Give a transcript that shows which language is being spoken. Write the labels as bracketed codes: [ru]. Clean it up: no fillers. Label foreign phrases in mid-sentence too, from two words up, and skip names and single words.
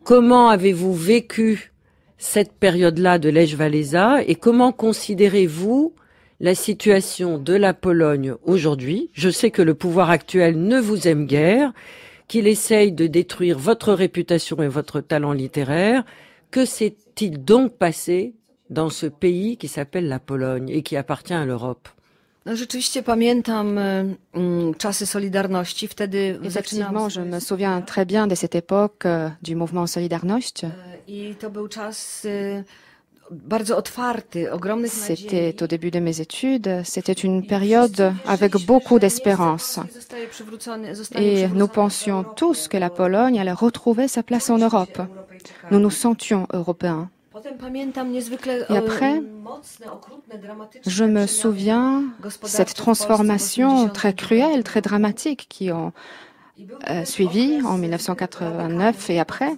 [fr] comment avez-vous vécu cette période-là de Lech Walesa et comment considérez-vous la situation de la Pologne aujourd'hui? Je sais que le pouvoir actuel ne vous aime guère, qu'il essaye de détruire votre réputation et votre talent littéraire. Que s'est-il donc passé dans ce pays qui s'appelle la Pologne et qui appartient à l'Europe? [pl] No, rzeczywiście pamiętam czasy Solidarności. Wtedy [fr] Effectivement, je me souviens très bien de cette époque du mouvement Solidarność. [pl] I to był czas bardzo otwarty, ogromnych nadziei. [fr] C'était au début de mes études. C'était une période avec beaucoup d'espérance. Et nous pensions tous que la Pologne allait retrouver sa place en Europe. Nous nous sentions européens. Et après, je me souviens cette transformation très cruelle, très dramatique qui ont suivi en 1989 et après.